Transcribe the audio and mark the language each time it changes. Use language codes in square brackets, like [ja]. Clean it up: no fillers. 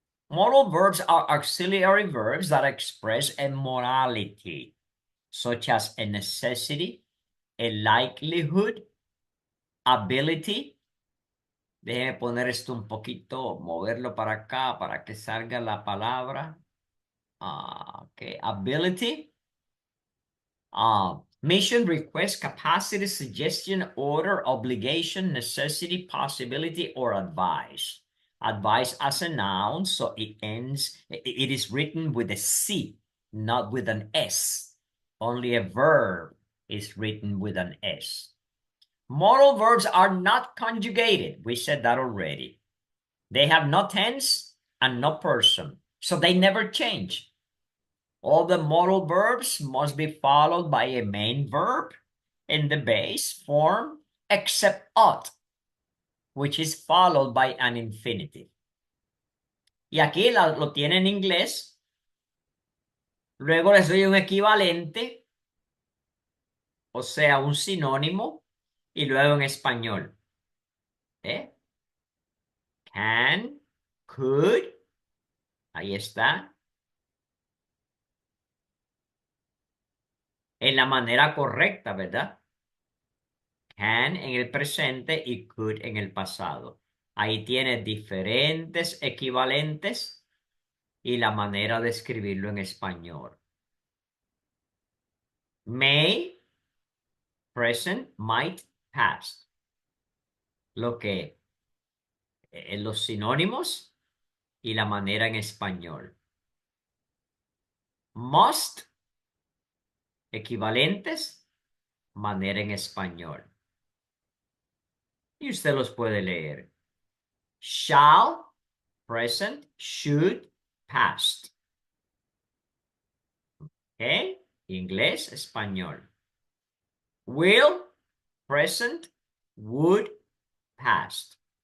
[en] Modal verbs are auxiliary verbs that express a morality, such as a necessity, a likelihood, ability. [es] Déjeme poner esto un poquito, moverlo para acá para que salga la palabra. [en] Okay, ability. Mission, request, capacity, suggestion, order, obligation, necessity, possibility, or advice. Advice as a noun, so it is written with a C, not with an S. Only a verb is written with an S. Modal verbs are not conjugated. We said that already. They have no tense and no person, so they never change. All the modal verbs must be followed by a main verb in the base form, except ought, which is followed by an infinitive. [es] Y aquí lo tiene en inglés. Luego les doy un equivalente, o sea, un sinónimo, y luego en español. Can, could, ahí está. En la manera correcta, ¿verdad? Can en el presente y could en el pasado. Ahí tiene diferentes equivalentes y la manera de escribirlo en español. [en] May, present, might, past. [es] Lo que los sinónimos y la manera en español. Must, equivalentes, manera en español. Y usted los puede leer. [en] Shall, present, should, past. ¿Ok? [es] Inglés, español. [en] Will, present, would, past.